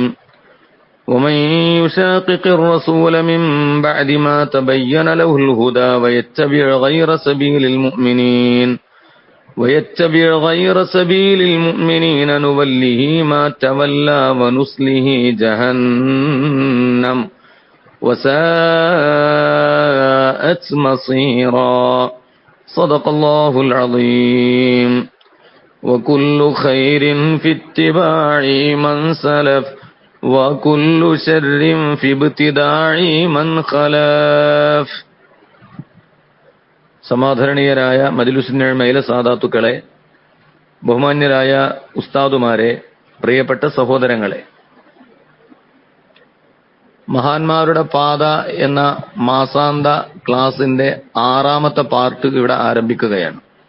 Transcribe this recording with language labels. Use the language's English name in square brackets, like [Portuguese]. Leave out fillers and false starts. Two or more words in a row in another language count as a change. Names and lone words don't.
[Arabic] ومن يشاقق الرسول من بعد ما تبين له الهدى ويتبع غير سبيل المؤمنين نوله ما تولى ونصله جهنم وساءت مصيرا. صدق الله العظيم. وكل خير في اتباع من سلف وكل شر في ابتداع من خلف. [Malayalam] സമാധരണീയരായ മജ്‌ലിസുന്നഴമയിലെ സാദാത്തുക്കളെ, ബഹുമാന്യരായ ഉസ്താദുമാരെ, പ്രിയപ്പെട്ട സഹോദരങ്ങളെ, മഹാന്മാരുടെ പാത എന്ന മാസാന്ത ക്ലാസിന്റെ 6ാമത്തെ പാർട്ട് ഇവിടെ ആരംഭിക്കുകയാണ്.